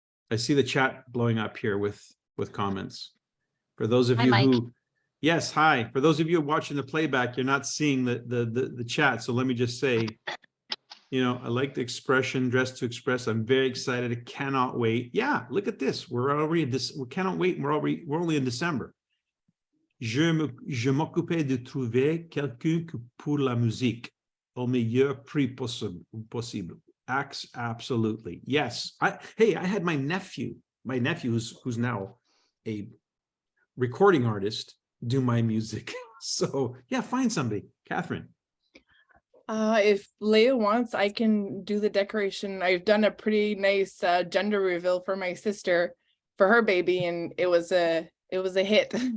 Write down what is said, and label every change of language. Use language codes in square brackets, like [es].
[en] I see the chat blowing up here with comments. For those of you who, yes, hi. For those of you watching the playback, you're not seeing the chat. So let me just say, you know, I like the expression "dress to express." I'm very excited. I cannot wait. Yeah, look at this. We're already we cannot wait. We're only in December. [fr] Je m'occupais de trouver quelqu'un pour la musique au meilleur prix possible. [en] Absolutely. Yes. Hey, I had my nephew who's now a recording artist do my music. So yeah, find somebody. Catherine. If Leah wants, I can do the decoration. I've done a pretty nice gender reveal for my sister for her baby, and it was a hit.